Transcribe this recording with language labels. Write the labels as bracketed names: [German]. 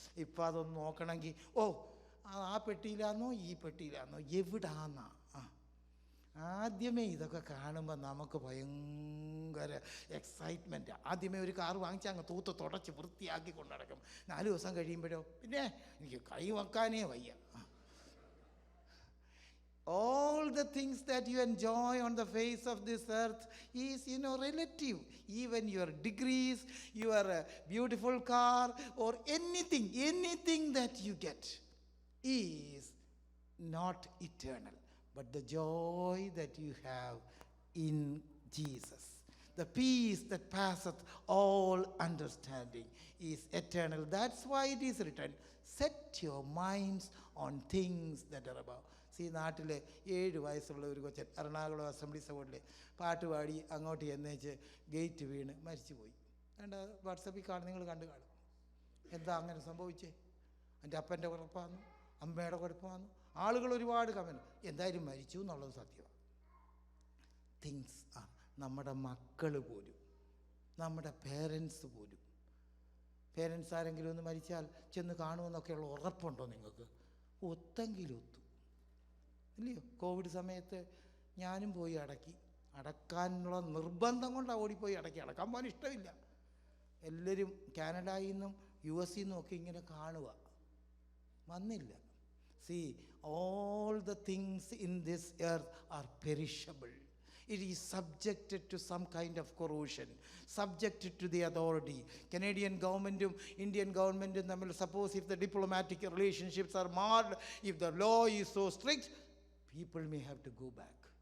[Malayalam] ഇപ്പോൾ അതൊന്ന് നോക്കണമെങ്കിൽ ആ പെട്ടിയിലാന്നോ ഈ പെട്ടിയിലാന്നോ എവിടാന്നാ. ആദ്യമേ ഇതൊക്കെ കാണുമ്പോൾ നമുക്ക് ഭയങ്കര എക്സൈറ്റ്മെൻറ്റ്. ആദ്യമേ ഒരു കാർ വാങ്ങിച്ചാൽ അങ്ങ് തൂത്ത് തുടച്ച് വൃത്തിയാക്കി കൊണ്ടു നടക്കും. 4 ദിവസം കഴിയുമ്പോഴോ പിന്നെ എനിക്ക് കൈ വെക്കാനേ വയ്യ. [English] All the things that you enjoy on the face of this earth is, relative. Even your degrees, your beautiful car, or anything that you get is not eternal. But the joy that you have in Jesus, the peace that passeth all understanding, is eternal. That's why it is written, set your minds on things that are above. [Malayalam] ഈ നാട്ടിൽ 7 വയസ്സുള്ള ഒരു കൊച്ചൻ Ernakulam assembly സൗണ്ടിൽ പാട്ട് പാടി അങ്ങോട്ട് എന്നേച്ച് gate വീണ് മരിച്ചുപോയി. വാട്സപ്പിൽ നിങ്ങൾ കണ്ടു കാണും. എന്താ അങ്ങനെ സംഭവിച്ചേ? എൻ്റെ അപ്പൻ്റെ കുഴപ്പമാണെന്നു, അമ്മയുടെ കുഴപ്പമാണെന്നു, ആളുകൾ ഒരുപാട് കമൻറ്റ്. എന്തായാലും മരിച്ചു എന്നുള്ളത് സത്യമാണ്. തിങ്സ് നമ്മുടെ മക്കൾ പോലും, നമ്മുടെ പേരൻസ് പോലും, പേരൻസ് ആരെങ്കിലും ഒന്ന് മരിച്ചാൽ ചെന്ന് കാണുമെന്നൊക്കെയുള്ള ഉറപ്പുണ്ടോ നിങ്ങൾക്ക്? ഒത്തെങ്കിലും ഒത്തു ഇല്ലയോ? കോവിഡ് സമയത്ത് ഞാനും പോയി അടക്കാനുള്ള നിർബന്ധം കൊണ്ടാണ് ഓടിപ്പോയി അടക്കാൻ പോകാൻ ഇഷ്ടമില്ല. എല്ലാവരും കാനഡയിൽ നിന്നും US നിന്നും ഒക്കെ ഇങ്ങനെ കാണുക, വന്നില്ല. [English] See, all the things in this earth are perishable. it is subjected to some kind of corrosion, subjected to the authority. Canadian government, Indian government, suppose if the diplomatic relationships are marred, if the law is so strict, people may have to go back.